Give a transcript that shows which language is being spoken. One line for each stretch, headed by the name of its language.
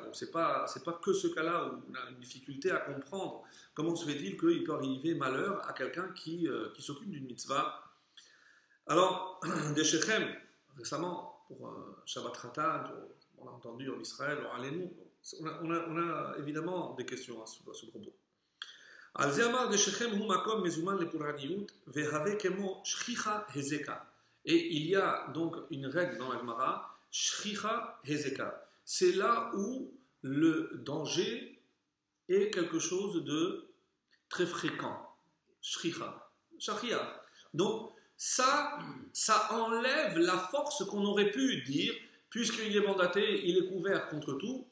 French: Donc c'est pas que ce cas-là où on a une difficulté à comprendre comment se fait-il qu'il peut arriver malheur à quelqu'un qui s'occupe d'une mitzvah. Alors, des Shechem, récemment, pour Shabbat Ratan, on a entendu en Israël, on a évidemment des questions à ce propos.
Hebrew: על זה אמר דשכם הוא מקום מזומן לפורעניות והווה כמו שכיחה הזקה.
French: Et il y a donc une règle dans la Gemara, shchicha hezeka. C'est là où le danger est quelque chose de très fréquent. Shricha. Shachia. Donc, ça enlève la force qu'on aurait pu dire, puisqu'il est mandaté, il est couvert contre tout.